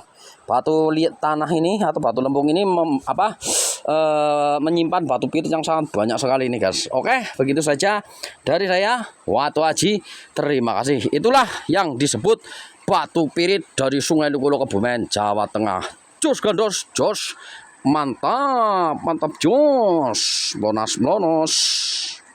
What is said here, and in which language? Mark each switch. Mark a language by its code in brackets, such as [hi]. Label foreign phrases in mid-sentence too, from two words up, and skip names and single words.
[id] Batu liat tanah ini atau batu lempung ini menyimpan batu pirit yang sangat banyak sekali ini guys. Oke, begitu saja dari saya, Watu Aji. Terima kasih. Itulah yang disebut batu pirit dari Sungai Lukulo Kebumen, Jawa Tengah. [jv] Jos gandos, jos. Mantap, mantap jos. Blonas blonos.